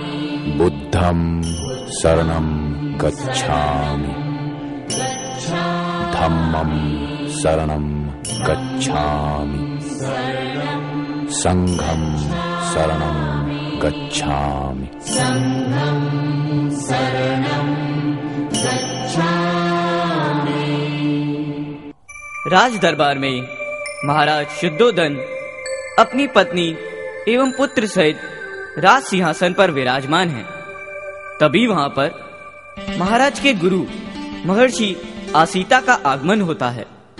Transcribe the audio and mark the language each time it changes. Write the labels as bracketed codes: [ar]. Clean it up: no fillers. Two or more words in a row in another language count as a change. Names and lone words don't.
[pi] बुद्धं शरणं गच्छामि, धम्मं शरणं गच्छामि, संघं शरणं गच्छामि, संघं शरणं गच्छामि। [hi] राज दरबार में महाराज शुद्धोधन अपनी पत्नी एवं पुत्र सहित राज सिंहासन पर विराजमान हैं। तभी वहां पर महाराज के गुरु महर्षि आसीता का आगमन होता है।